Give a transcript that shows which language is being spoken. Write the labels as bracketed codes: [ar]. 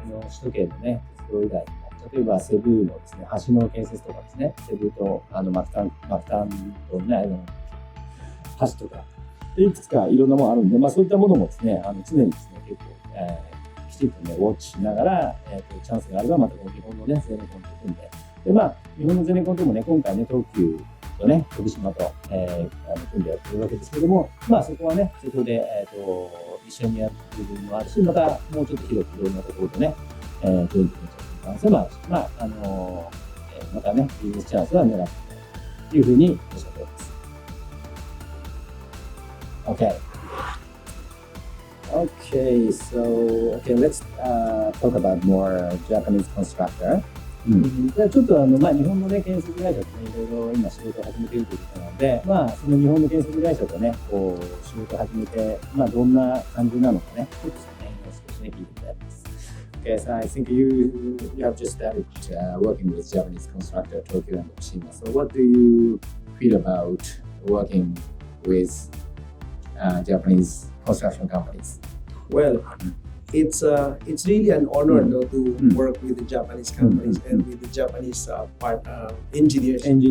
[ja] この首都圏のね、鉄道以外にも、例えばセブのですね、橋の建設とかですね、セブとマクタンとのね、橋とか、いくつかいろんなものあるんで、そういったものもですね、常にですね、結構、きちんとね、ウォッチしながら、チャンスがあれば、またこの日本のね、ゼネコンと組んで、で、日本のゼネコンともね、今回ね、東急とね、徳島と、組んでやってるわけですけども、そこはね、そこで、一緒にやる部分もあるし、またもうちょっと広くいろんなところでね、組んでいくに関してもあるし、またね、ビジネスチャンスは狙っていきたいというふうにおっしゃっております。 [en] Okay, let's talk about more Japanese constructor. [ja] じゃあちょっと日本のね、建設会社とね、いろいろ今仕事を始めているということなので、その日本の建設会社とね、こう、仕事を始めて、どんな感じなのかね、ちょっとね、少しね、聞いていただきます。 [en] Okay, so I think you have just started working with Japanese constructor, Tokyo and Fukushima. So what do you feel about working with Japanese construction companies? Well, it's really an honor to work with the Japanese companies and with the Japanese engineers.